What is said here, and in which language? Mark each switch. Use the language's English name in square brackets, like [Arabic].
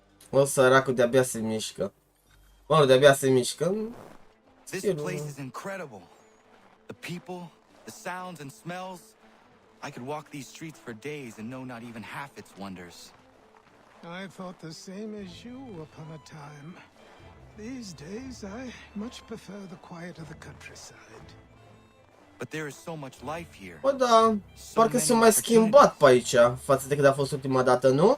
[Romanian] O, săracul de-abia se mișcă. Mă, de-abia se mișcă. [English] This place is incredible. The people, the sounds and smells. I could walk these streets for days and know not even half its wonders. I thought the same as you upon a time. These days, I much prefer the quiet of the countryside. But there is so much life here. [Romanian] Bă, da, parcă s-a mai schimbat pe aici față de când a fost ultima dată, nu?